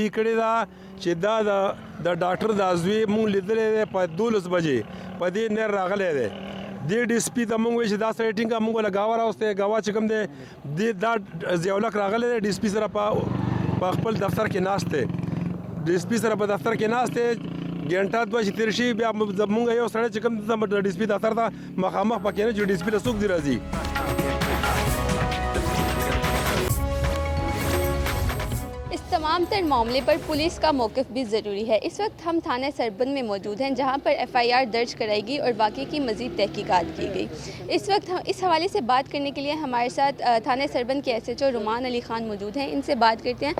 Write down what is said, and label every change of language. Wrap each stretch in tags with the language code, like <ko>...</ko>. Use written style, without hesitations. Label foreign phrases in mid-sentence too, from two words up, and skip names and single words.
<ps>کړې ده چې دا د ډاکټر د ازوی مونږ لیدلې دی په 12 بجې په دې نر راغلی دی د ډي اس پي ته مونږ وایي چې دا سره ټینګه مونږ له ګاوه راوستی ګاوه چې کوم دی دا ضیاءالحق راغلی دی ډي اس پي سره په خپل دفتر کې ناست دی ډي اس پي سره په دفتر کې ناست دی ګنټه دوه چې تېر شي بیا مونږ یو سړی چې کوم د ډي اس پي دفتر ته مخامخ پکې نه چې ډي اس پي ته څوک دی راځي</ps> <ur>اس تمام تر معاملے پر پولیس کا موقف بھی ضروری ہے۔ اس وقت ہم تھانہ سربند میں موجود ہیں جہاں پر FIR درج کرائی گئی اور واقعے کی مزید تحقیقات کی گئی۔ اس وقت اس حوالے سے بات کرنے کے لیے ہمارے ساتھ تھانہ سربند کے SHO رومان علی خان موجود ہیں، ان سے بات کرتے ہیں۔</ur>